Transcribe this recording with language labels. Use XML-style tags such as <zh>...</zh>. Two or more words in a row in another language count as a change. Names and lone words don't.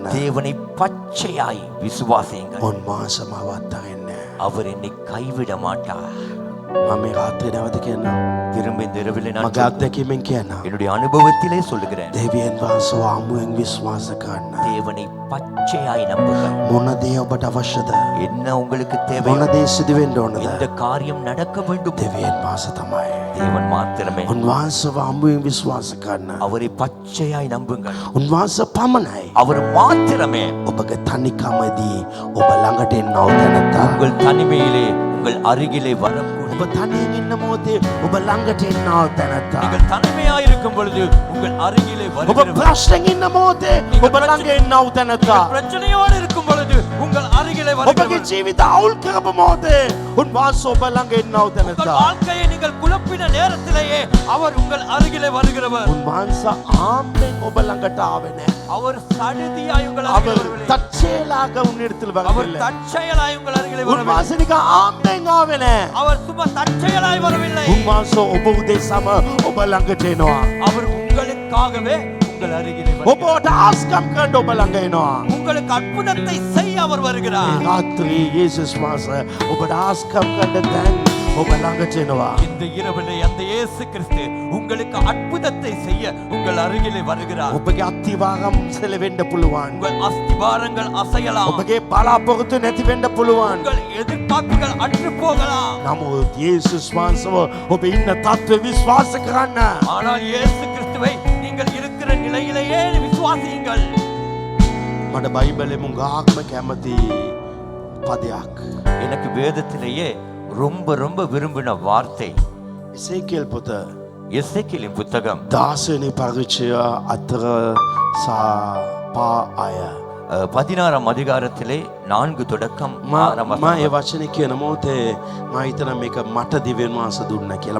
<ta>தேவனை பச்சையாய் விசுவாசியுங்கள்.</ta> <si>උන්වහන්සේ මාව අත්හරින්නේ නැහැ.</si> <ta>அவர் என்னை கைவிட மாட்டார்.</ta> <si>මම මේ රාත්‍රියේ නැවත කියනවා.</si> <ta>திரும்ப இந்த இரவில் நான்</ta> <si>මගේ අත්දැකීමෙන් කියනවා.</si> <ta>என்னுடைய அனுபவத்திலே சொல்லுகிறேன்,</ta> <si>දෙවියන් වහන්සේව අමුවෙන් විශ්වාස කරන</si> <ta>தேவனை பச்சையாய் நம்புங்கள்.</ta> <si>මොන දේ ඔබට අවශ්‍යද?</si> <ta>என்ன உங்களுக்கு தேவை,</ta> <si>මොන දේ සිදු වෙන්න ඕනද?</si> <ta>இந்த காரியம் நடக்க வேண்டும்,</ta> <si>දෙවියන් වහන්සේ තමයි.</si> <ta>தேவன் மாத்திரமே.</ta> <si>උන්වහන්සේව අමුවෙන් විශ්වාස කරන</si> <ta>அவரை பச்சையாய் நம்புங்கள்.</ta> <si>උන්වහන්සේ පමණයි</si> <ta>அவர் மாத்திரமே</ta> <si>ඔබගේ තනිකමදී ඔබ ළඟට එන්නව දැනත්තා.</si> <ta>உங்கள் தனிமையிலே உங்கள் அருகிலே வரக்கூடிய,</ta> <si>ඔබ තනියෙන් ඉන්න මොහොතේ ඔබ ළඟට එන්නව දැනත්තා.</si> <ta>நீங்கள் தனிமையாய் இருக்கும் பொழுது உங்கள் அருகிலே</ta> <si>ඔබ</si> <ta>வருகிறவர்,</ta> <si>ප්‍රශ්නෙන් ඉන්න මොහොතේ ඔබ ළඟ එන්නව දැනත්තා.</si> <ta>பிரச்சனையோடு இருக்கும் பொழுது உங்கள் அருகிலே</ta> <si>ඔබගේ</si> <ta>வருகிறவர்,</ta> <si>ජීවිත අවුල් කරපු මොහොතේ උන්වහන්සේ ඔබ ළඟ එන්නව</si> <ta>உங்கள்</ta> <si>දැනත්තා.</si> <ta>வாழ்க்கையை நீங்கள் குழப்பின நேரத்திலேயே அவர் உங்கள் அருகிலே வருகிறவர்.</ta> <si>උන්වහන්සේ ආම්මෙන් ඔබ ළඟට ආවේ නැහැ.</si> <ta>அவர் சடுதியாய் உங்கள் அருகிலே அவர் வரவில்லை. தற்செயலாக உன்னிடத்தில் அவர் வரவில்லை. தற்செயலாய் உங்கள் அருகிலே வரவில்லை.</ta> <si>උන්වහන්සේ නිකන් ආම්මෙන් ආවේ නැහැ.</si> <ta>அவர் சும்மா தற்செயலாய் வரவில்லை.</ta> <si>උන්වහන්සේ ඔබ උදෙසම ඔබ ළඟට එනවා.</si> <ta>அவர் உங்களுக்காகவே உங்கள் அருகிலே வருகிறார்.</ta> <si>ඔබට ආස්කම් කරන්න ඔබ ළඟ එනවා.</si> <ta>உங்களுக்கு அற்புதத்தை செய்ய அவர் வருகிறார்.</ta> <si>මේ රාත්‍රී යේසුස් වහන්සේ ඔබට ආස්කම් කරන්න දැන් ඔබ ළඟට එනවා.</si> <ta>இந்த இரவிலே அந்த இயேசு கிறிஸ்து உங்களுக்கு அற்புதத்தை செய்ய உங்கள் அருகிலே வருகிறார்.</ta> <si>ඔබගේ අත්තිවාරම් සෙලවෙන්න පුළුවන්.</si> <ta>உங்கள் அஸ்திபாரங்கள் அசையலாம்,</ta> <si>ඔබගේ බලාපොරොත්තු නැති වෙන්න පුළුවන්.</si> <ta>உங்கள் எதிர்பார்ப்புகள் அற்று போகலாம்.</ta> <si>නමුත් යේසුස් වහන්සේව ඔබ ඉන්න තත්ත්වය විශ්වාස කරන්න.</si> <ta>ஆனால் இயேசு கிறிஸ்துவை நீங்கள் இருக்கிற நிலையிலேயே விசுவாசியுங்கள்.</ta> <si>මට බයිබලෙ මුගාක්ම කැමති පදයක්.</si> <ta>எனக்கு வேதத்திலேயே ரொம்ப ரொம்ப விரும்பின வார்த்தை</ta> <si>එසේකෙල් පොත</si> <ta>எசேக்கியேலின் புத்தகம்</ta> <si>16 පරිච්ඡේදය අතර සා පා අය.</si> <ta>16ஆம் அதிகாரத்திலே 4 தொடக்கம் 6</ta> <si>මම ඒ වචනේ කියන මොහොතේ මම හිතන මේක මට දිව්‍යන් වහන්සේ දුන්නා කියලා.</si>